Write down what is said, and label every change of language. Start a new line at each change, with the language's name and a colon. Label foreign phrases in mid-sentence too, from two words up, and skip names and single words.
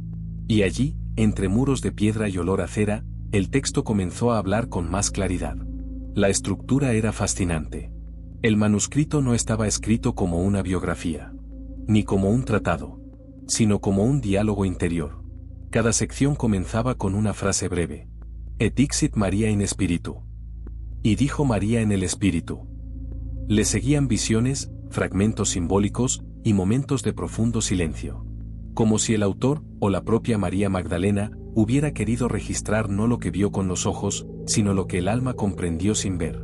Spanish: Y allí, entre muros de piedra y olor a cera, el texto comenzó a hablar con más claridad. La estructura era fascinante. El manuscrito no estaba escrito como una biografía, ni como un tratado, sino como un diálogo interior. Cada sección comenzaba con una frase breve.
Latin: Et dixit Maria in spiritu.
Spanish: Y dijo María en el espíritu. Le seguían visiones, fragmentos simbólicos, y momentos de profundo silencio. Como si el autor, o la propia María Magdalena, hubiera querido registrar no lo que vio con los ojos, sino lo que el alma comprendió sin ver.